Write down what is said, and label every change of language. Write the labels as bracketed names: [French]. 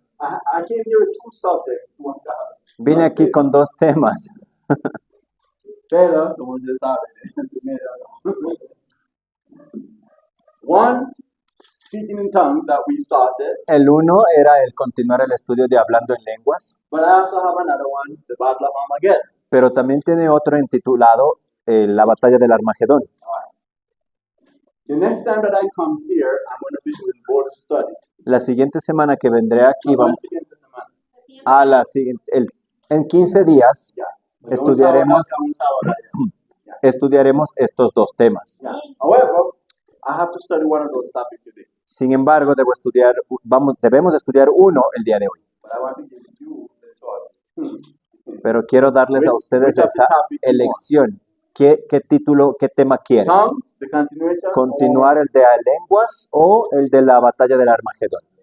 [English] I came here with two subjects to uncover. [Spanish] vine aquí con dos temas. Pero, como ya saben, primero. [English] One, speaking in tongues that we started, [Spanish] El uno era el continuar el estudio de Hablando en Lenguas, [English] but I also have another one, the Battle of Armageddon. [Spanish] pero también tiene otro intitulado La Batalla del Armagedón. [English] The next time that I come here, I'm going to be doing board study. [Spanish] La siguiente semana que vendré aquí, No, la vamos siguiente semana. a la siguiente, en 15 días [English] Yeah. [Spanish] estudiaremos, Un sábado acá. estudiaremos estos dos temas. [English] Yeah. However, I have to study one of those topics today. [Spanish] Sin embargo, debemos estudiar uno el día de hoy. [English] But I want to give you the choice. [Spanish] Pero quiero darles a ustedes esa elección. ¿Qué título, qué tema quieren? [English] Tongues, the continuation. [Spanish] ¿Continuar el de lenguas o el de la batalla del Armagedón?